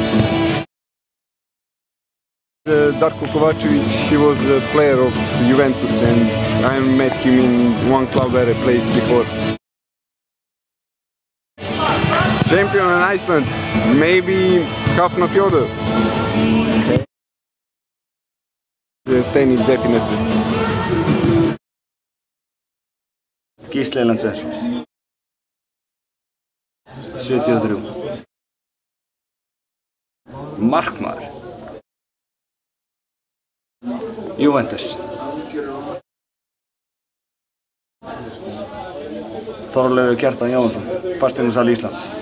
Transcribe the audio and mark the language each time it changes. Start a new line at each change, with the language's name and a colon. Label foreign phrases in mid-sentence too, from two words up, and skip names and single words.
English: Darko Kovačević, he was a player of Juventus, and I met him in one club where I played before. Champion in Iceland, maybe Hafnarfjörður. Tennis definitely. Gísli Erlendsson.
Icelandic: 73. Markmaður. Juventus. Þorleifur Kjartan Jónsson, fasteignasali Íslands.